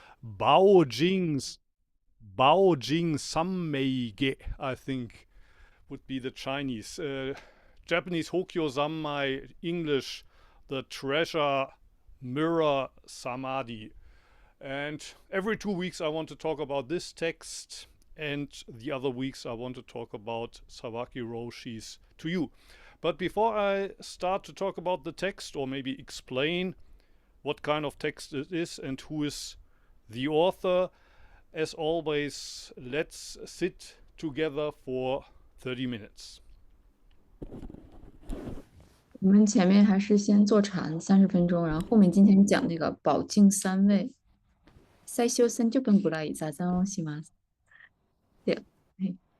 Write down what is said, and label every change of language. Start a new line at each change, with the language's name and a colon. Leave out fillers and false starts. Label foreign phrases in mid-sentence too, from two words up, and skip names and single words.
English: 宝鏡三昧歌, I think, would be the Chinese. Japanese Hokyo Zammai, English, the Treasure Mirror Samadhi. And every 2 weeks I want to talk about this text, and the other weeks I want to talk about Sawaki Roshi's To You. But before I start to talk about the text, or maybe explain what kind of text it is and who is the author, as always, let's sit together for 30 minutes.
Chinese: 我们前面还是先坐禅30分钟，然后后面今天讲那个宝镜三昧。
Japanese: 最初30分ぐらい座禅をします。で、はい。